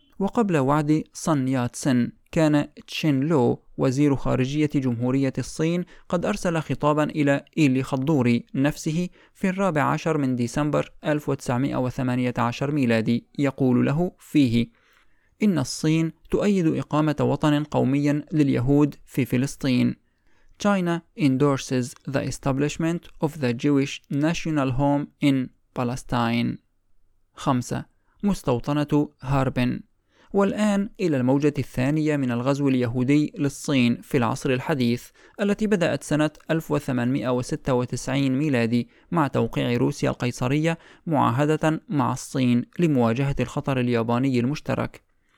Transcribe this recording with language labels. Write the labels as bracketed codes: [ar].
[ar] وقبل وعد صن ياتسن كان تشين لو وزير خارجية جمهورية الصين قد أرسل خطابا إلى إيلي خضوري نفسه في 14 من ديسمبر 1918 ميلادي يقول له فيه إن الصين تؤيد إقامة وطن قومي لليهود في فلسطين. [en] China endorses the establishment of the Jewish national home in Palestine. [ar] 5. مستوطنة هاربن. والآن إلى الموجة الثانية من الغزو اليهودي للصين في العصر الحديث التي بدأت سنة 1896 ميلادي مع توقيع روسيا القيصرية معاهدة مع الصين لمواجهة الخطر الياباني المشترك.